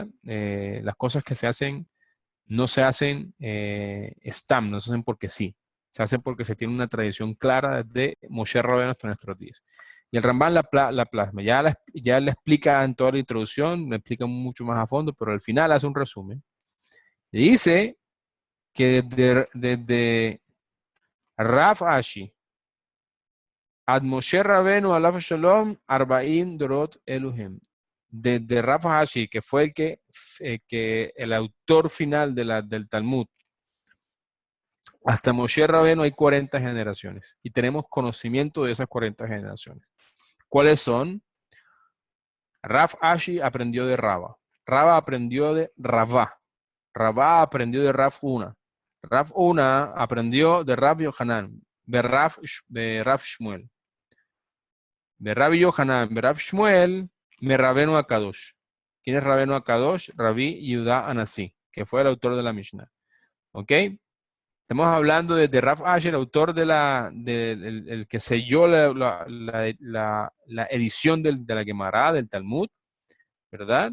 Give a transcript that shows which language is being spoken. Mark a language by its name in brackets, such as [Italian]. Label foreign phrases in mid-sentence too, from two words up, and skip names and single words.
[Spanish] Las cosas que se hacen no se hacen no se hacen porque sí, se hacen porque se tiene una tradición clara desde Moshe Rabbeinu hasta nuestros días. Y el Rambam la plasma, ya la explica en toda la introducción, la explica mucho más a fondo, pero al final hace un resumen. Y dice que desde [Hebrew] Raf Ashi עד משה רבנו עליו השלום ארבעים דורות אלו הם. [Spanish] Desde Raf Ashi, que fue el autor final del Talmud, hasta Moshe Rabbeinu hay 40 generaciones y tenemos conocimiento de esas 40 generaciones. ¿Cuáles son? Raf Ashi aprendió de Raba. Raba aprendió de Rabá. Rabá aprendió de Raf Una. Rav Una aprendió de Rav Yohanan, de Rav Shmuel. De Rav Yohanan, de Rav Shmuel, me Rabenu Akadosh. ¿Quién es Rabenu Akadosh? Rabbi Yehuda Anasi, que fue el autor de la Mishnah. ¿Ok? Estamos hablando de Rav Asher, el autor de el que selló la edición de la Gemara, del Talmud, ¿verdad?